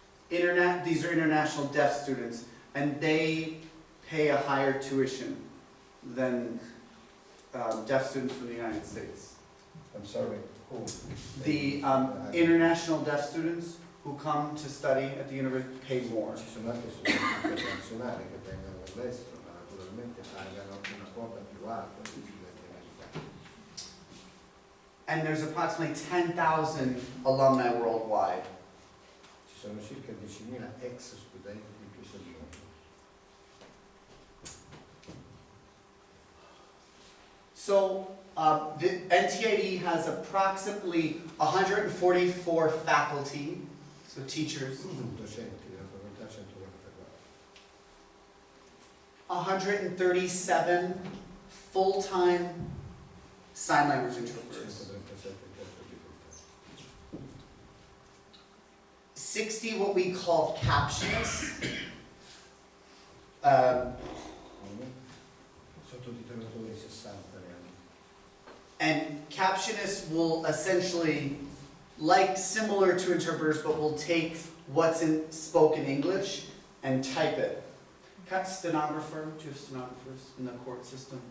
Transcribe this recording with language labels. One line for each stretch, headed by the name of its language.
English: These are international deaf students, and they pay a higher tuition than deaf students from the United States. I'm sorry, who? The international deaf students who come to study at the university pay more.
Italian: Ci sono anche studenti internazionali che vengono dall'estero, ma naturalmente pagano una quota più alta degli studenti americani.
English: And there's approximately 10,000 alumni worldwide.
Italian: Ci sono circa 10.000 ex studenti in tutto il mondo.
English: So the NTIE has approximately 144 faculty, so teachers,
Italian: Docenti della facoltà 144.
English: 137 full-time sign language interpreters,
Italian: 137 interpreti.
English: 60 what we call captionists,
Italian: Sottotitolatori 60 reali.
English: and captionists will essentially, like similar to interpreters, but will take what's in spoken English and type it. Got stenographer, do you have stenographers in the court system?